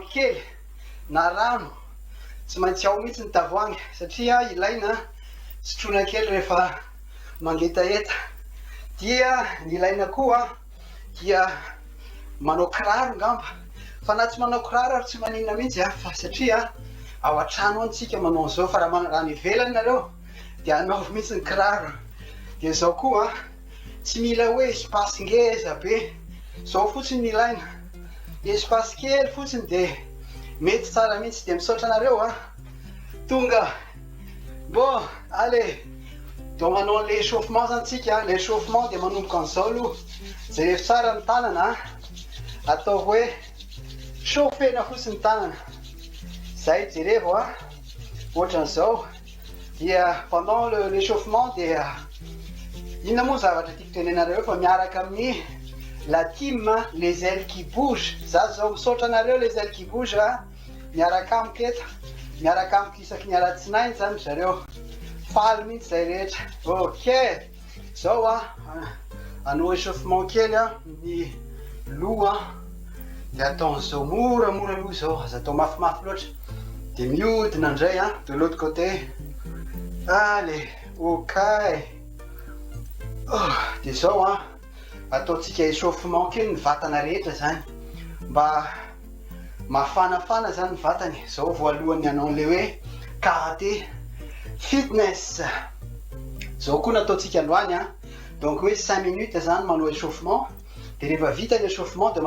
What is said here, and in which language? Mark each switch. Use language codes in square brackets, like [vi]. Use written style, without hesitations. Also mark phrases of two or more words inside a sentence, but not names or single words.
[mg] kely na rano tsy maintsy ao mihitsy ny tavoahangy satria ilaina sotroina kely rehefa mangetaeta dia ny ilaina koa dia manao kiraro ngamba fa na tsy manao kiraro ary tsy maninona mihitsy fa satria ao an-trano antsika manao zao fa raha ny ivelany nareo dia anaovy mihitsy ny kiraro dia zao koa tsy mila hoe espace ngeza be zao fotsiny ny ilaina espace kely fotsiny dia mety tsara mihitsy dia misaotra anareo tonga [fr] bon allez donc [mg] manao [fr] le échauffement [mg] zany tsika [fr] le échauffement [mg] dia manomboka an'izao aloha zay rehefa tsara ny tanana atao hoe chauffena fotsiny ny tanana zay jerevo ohatran'izao dia [fr] pendant l'échauffement [mg] dia inona moa zavatra tiako tenenareo fa miaraka amin'ny [fr] la team les ailes qui bougent [mg] za zao misaotra anareo [fr] les ailes qui bougent [mg] miaraka amiko eto miaraka amiko isaky ny alatsinainy zany zareo faly mihitsy zay rehetra ok zao anao échauffement kely ny loha dia ataon'izao moramora aloha zao aza atao mafimafy loatra dia mihodina indray [fr] de l'autre côté allez [mg] ok dia zao ataontsika échauffement kely ny vatana rehetra zany mba mafanafana zany ny vatany zao voalohany anao le hoe karaté fitness zao koa nataontsika androany donc hoe 5 minutes zany manao échauffement dia rehefa vita ny échauffement dia